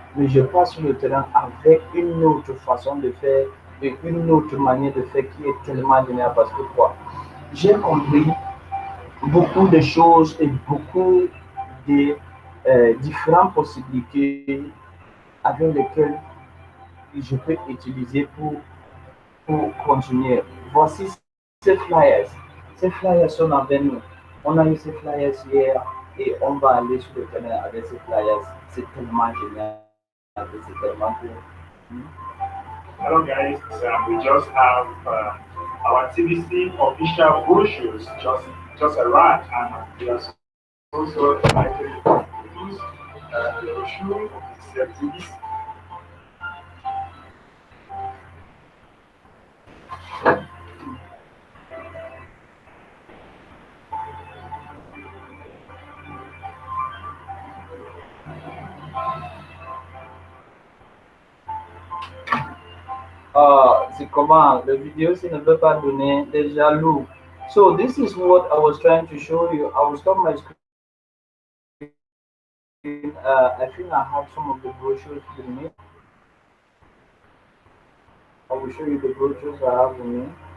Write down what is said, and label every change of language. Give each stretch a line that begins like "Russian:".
French: Mais je passe sur le terrain avec une autre façon de faire et une autre manière de faire qui est tellement géniale parce que quoi, j'ai compris beaucoup de choses et beaucoup de différentes possibilités avec lesquelles je peux utiliser pour continuer. Voici ces flyers. Ces flyers sont avec nous. On a eu ces flyers hier et on va aller sur le terrain avec ces flyers. C'est tellement génial. C'est tellement cool.
English: Hello guys, we just have our TBC official brochures just arrived, and we are also excited to use the brochure of the TBC.
French: C'est comment le vidéo s'il ne veut pas donner des jaloux.
English: So this is what I was trying to show you. I will stop my screen. I think I have some of the brochures with me. I will show you the brochures I have with me.